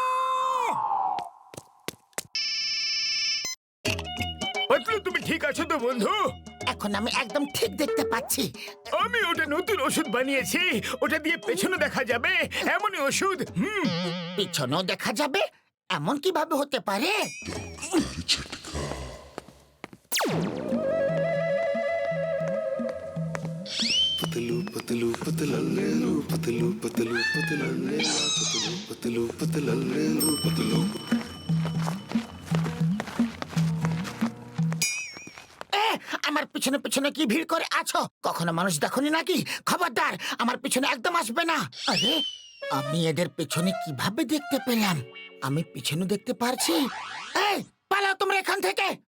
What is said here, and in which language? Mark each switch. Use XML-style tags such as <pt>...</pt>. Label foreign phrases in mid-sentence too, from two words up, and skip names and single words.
<bn>পাতলু তুমি ঠিক আছো তো বন্ধু? এখন আমি একদম ঠিক দেখতে পাচ্ছি। আমি ওটা নতুন ওষুধ বানিয়েছি, ওটা দিয়ে পেছনে দেখা যাবে এমনই ওষুধ। পিছনেও দেখা যাবে, এমন কিভাবে হতে পারে? पतलू पतलू पतलल्लू पतलू पतलू पतलल्ले पतलू पतलू पतलल्लू पतलू আমার পিছনে পিছনে কি ভিড় করে আছো? কখনো মানুষ দেখনি নাকি? খবরদার, আমার পিছনে একদম আসবে না। আরে আমি এদের পেছনে কিভাবে দেখতে পেলাম? আমি পিছনে দেখতে পারছি। এই পালাও তোমরা এখান থেকে।</bn>